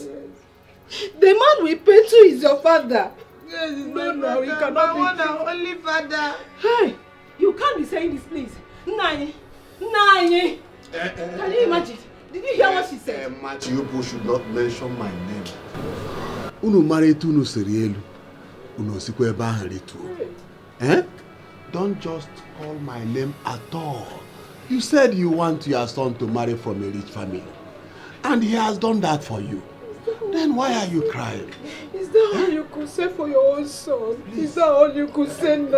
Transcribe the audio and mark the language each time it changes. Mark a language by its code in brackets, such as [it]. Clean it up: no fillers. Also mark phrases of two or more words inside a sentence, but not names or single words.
[en] Yes. The man we pay to is your father. Yes, it's my father. He cannot be one and only father. Hey, you can't be saying this, please. Nani. Can you imagine? Did you hear what she said? You should not mention my name. Unu maritu unu serielu. Unu sikwe baharitu. Don't just call my name at all. You said you want your son to marry from a rich family. And he has done that for you. Then why are you crying? Is that all you could say for your own son? Please. Is that all you could say now?